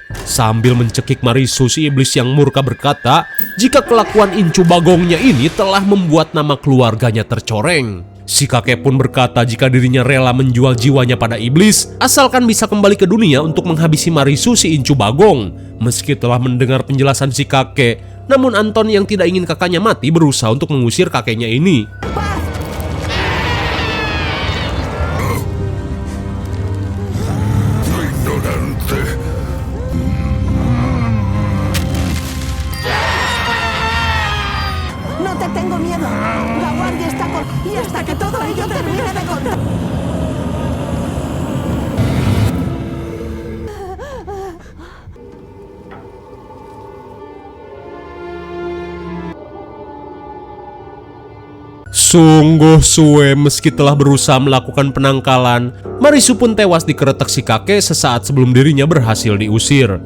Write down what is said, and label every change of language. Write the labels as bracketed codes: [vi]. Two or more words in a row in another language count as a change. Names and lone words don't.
[id] Sambil mencekik Marisu, si iblis yang murka berkata jika kelakuan Incu Bagongnya ini telah membuat nama keluarganya tercoreng. Si kakek pun berkata jika dirinya rela menjual jiwanya pada iblis asalkan bisa kembali ke dunia untuk menghabisi Marisu si Incu Bagong. Meski telah mendengar penjelasan si kakek, namun Anton yang tidak ingin kakaknya mati berusaha untuk mengusir kakeknya ini. [es] No te tengo miedo. La guardia está con... Y hasta que todo ello termine de contar. [id] Sungguh suwe meski telah berusaha melakukan penangkalan, Marisu pun tewas dikeretek si kakek sesaat sebelum dirinya berhasil diusir.